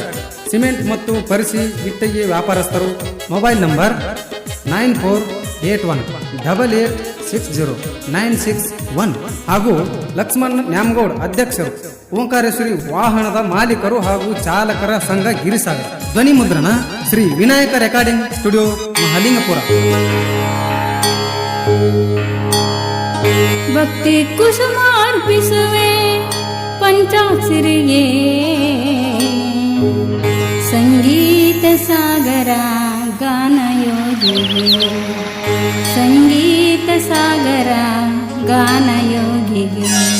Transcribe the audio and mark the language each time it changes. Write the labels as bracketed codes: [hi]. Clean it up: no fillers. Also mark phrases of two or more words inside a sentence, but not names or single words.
[kn] ಸಿಮೆಂಟ್ ಮತ್ತು ಪರಿಸಿ ಇಟ್ಟಿಗೆ ವ್ಯಾಪಾರಸ್ಥರು. [en] mobile number [kn] 9481886096 ಹಾಗೂ ಲಕ್ಷ್ಮಣ್ ನ್ಯಾಮಗೌಡ್ ಅಧ್ಯಕ್ಷರು. ಓಂಕಾರೇಶ್ವರಿ ವಾಹನದ ಮಾಲೀಕರು ಹಾಗೂ ಚಾಲಕರ ಸಂಘ ಗಿರಿಸಾಗರ. ಧ್ವನಿ ಮುದ್ರಣ ಶ್ರೀ ವಿನಾಯಕ ರೆಕಾರ್ಡಿಂಗ್ ಸ್ಟುಡಿಯೋ ಮಹಾಲಿಂಗಪುರ. ಭಕ್ತಿ ಕುಸುಮಾರ್ಪಿಸುವೆ ಪಂಚಾಕ್ಷರಿಗೆ, ಸಂಗೀತ ಸಾಗರ ಗಾನಯೋಗಿಗೆ, ಸಂಗೀತ ಸಾಗರ ಗಾನಯೋಗಿಗೆ.